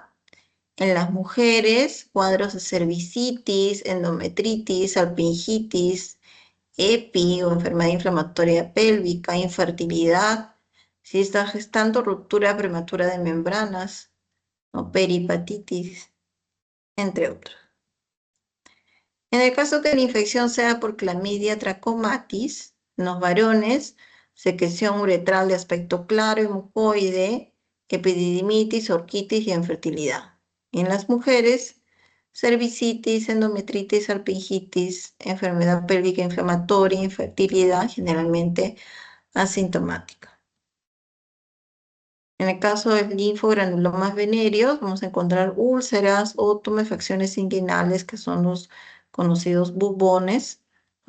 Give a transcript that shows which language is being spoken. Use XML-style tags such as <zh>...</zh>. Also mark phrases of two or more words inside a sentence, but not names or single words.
<es>En las mujeres, cuadros de cervicitis, endometritis, salpingitis, EPI o enfermedad inflamatoria pélvica, infertilidad, si está gestando ruptura prematura de membranas, o peripatitis, entre otros. En el caso que la infección sea por Clamidia trachomatis, en los varones, secreción uretral de aspecto claro y mucoide, epididimitis, orquitis y infertilidad. Y en las mujeres, cervicitis, endometritis, salpingitis, enfermedad pélvica inflamatoria, infertilidad, generalmente asintomática. En el caso del linfogranulomas venéreos, vamos a encontrar úlceras o tumefacciones inguinales, que son los conocidos bubones, ¿no?</es>